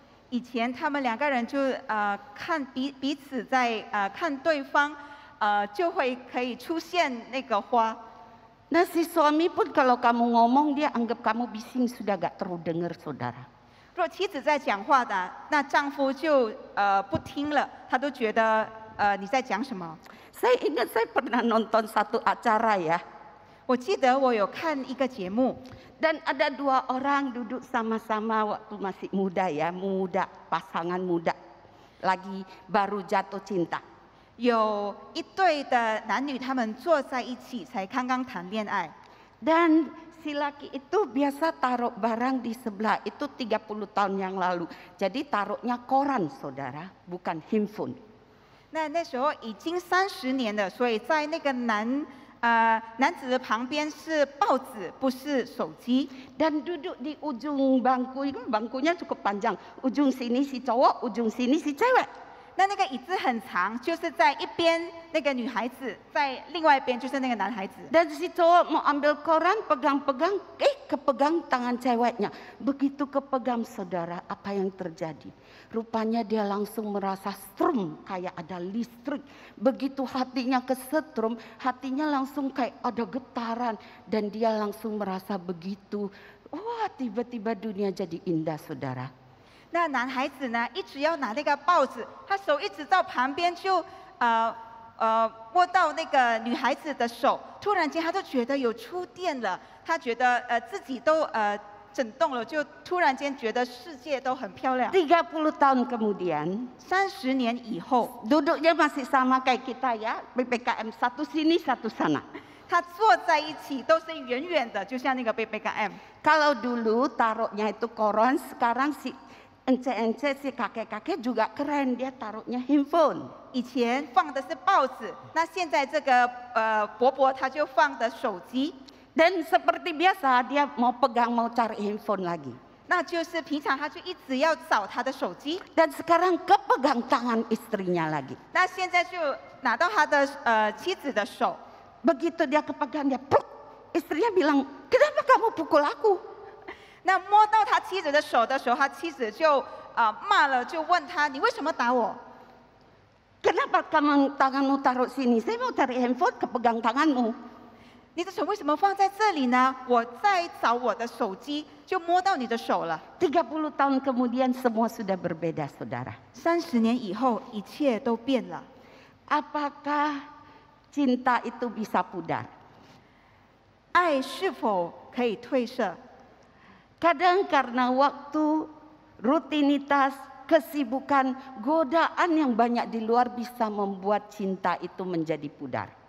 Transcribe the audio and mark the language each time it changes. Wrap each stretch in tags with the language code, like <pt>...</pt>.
<zh>以前他们2个人就看彼此在看对方，就会可以出现那个花。</zh> <id>Nah si suami pun kalau kamu ngomong dia anggap kamu bising, sudah gak terlalu dengar saudara.</id> <zh>若妻子在讲话的，那丈夫就不听了，他都觉得你在讲什么。</zh> <id>Saya ingat saya pernah nonton satu acara ya.</id> <zh>我记得我有看一个节目，</zh> <id>Dan ada 2 orang duduk sama-sama waktu masih muda ya, pasangan muda, lagi baru jatuh cinta.</id> <zh>有一对的男女，他们坐在一起，才刚刚谈恋爱。</zh> <id>Dan si laki itu biasa taruh barang di sebelah, itu 30 tahun yang lalu. Jadi taruhnya koran saudara, bukan handphone.</id> <zh>那时候已经30年了，所以在那个男子的旁边是报纸，不是手机。</zh> <id>Dan duduk di ujung bangku, itu bangkunya cukup panjang. Ujung sini si cowok, ujung sini si cewek.</id> <zh>那个椅子很长，就是在一边那个女孩子，在另外一边就是那个男孩子。</zh> <id>Dan si cowok mau ambil koran, pegang-pegang, kepegang tangan ceweknya. Begitu kepegang saudara, apa yang terjadi? Rupanya dia langsung merasa strum, kayak ada listrik. Begitu hatinya kesetrum, hatinya langsung kayak ada getaran. Dan dia langsung merasa begitu, wah tiba-tiba dunia jadi indah saudara.</id> <zh>那男孩子呢，一直要拿那个报纸，他手一直到旁边就握到那个女孩子的手，突然间他就觉得有触电了，他觉得自己都震动了，就突然间觉得世界都很漂亮。</zh> <id>30 tahun kemudian,</id> <zh>30年以后，</zh> <id>duduknya masih sama kayak kita ya, PPKM satu sini satu sana.</id> <zh>他坐在一起都是远远的，就像那个 PPKM。</zh> <id>Kalau dulu taruhnya itu koran, sekarang si ence-ence si kakek-kakek juga keren, dia taruhnya handphone.</id> <zh>以前放的是报纸，那现在这个伯伯他就放的手机。</zh> <id>Dan seperti biasa dia mau pegang, mau cari handphone lagi.</id> <zh>那就是平常他就一直要找他的手机，</zh> <id>Dan sekarang kepegang tangan istrinya lagi.</id> <zh>那现在就拿到他的妻子的手，</zh> <id>Begitu dia kepegang, dia pluk. Istrinya bilang, kenapa kamu pukul aku?</id> <zh>那摸到他妻子的手的时候，他妻子就骂了，就问他：“你为什么打我？</zh> <id>Kenapa kamu tanganmu taruh sini? Saya mau cari handphone, kepegang tanganmu.</id> <zh>你的手为什么放在这里呢？我在找我的手机，就摸到你的手了。”</zh> <id>30 tahun kemudian semua sudah berbeda saudara.</id> <zh>30年以后，一切都变了。</zh> <id>Apakah cinta itu bisa pudar?</id> <zh>爱是否可以褪色？</zh> <id>Kadang karena waktu, rutinitas, kesibukan, godaan yang banyak di luar bisa membuat cinta itu menjadi pudar.</id>